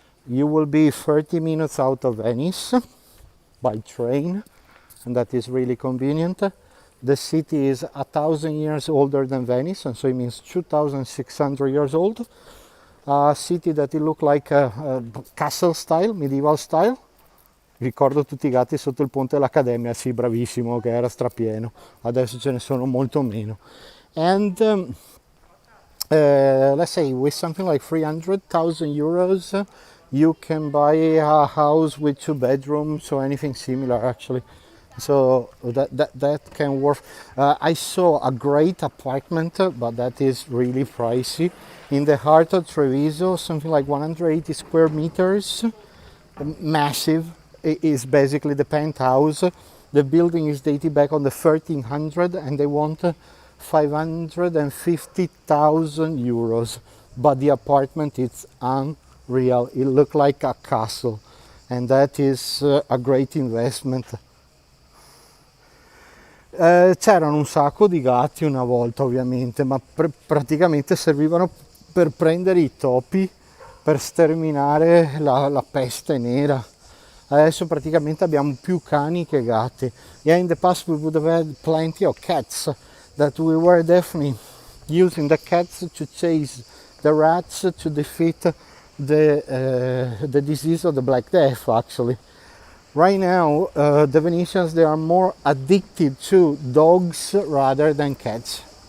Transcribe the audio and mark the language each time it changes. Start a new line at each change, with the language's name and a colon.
English: You will be 30 minutes out of Venice by train, and that is really convenient. The city is 1,000 years older than Venice, and so it means 2,600 years old. a city that it looked like a castle style, medieval style.
Italian: Ricordo tutti i gatti sotto il ponte dell'Accademia, sì, bravissimo, che era strapieno. Adesso ce ne sono molto meno.
English: And let's say with something like 300,000 euros, you can buy a house with 2 bedrooms or anything similar, actually. So that can work. I saw a great apartment, but that is really pricey, in the heart of Treviso, something like 180 square meters, massive. It is basically the penthouse. The building is dated back on the 1300, and they want 550,000 euros. But the apartment is unreal. It looked like a castle, and that is a great investment.
Italian: C'erano un sacco di gatti una volta, ovviamente, ma praticamente servivano per prendere i topi, per sterminare la peste nera. Adesso praticamente abbiamo più cani che gatti.
English: Yeah, in the past we would have had plenty of cats, that we were definitely using the cats to chase the rats, to defeat the disease of the Black Death, actually. Right now, the Venetians, they are more addicted to dogs rather than cats.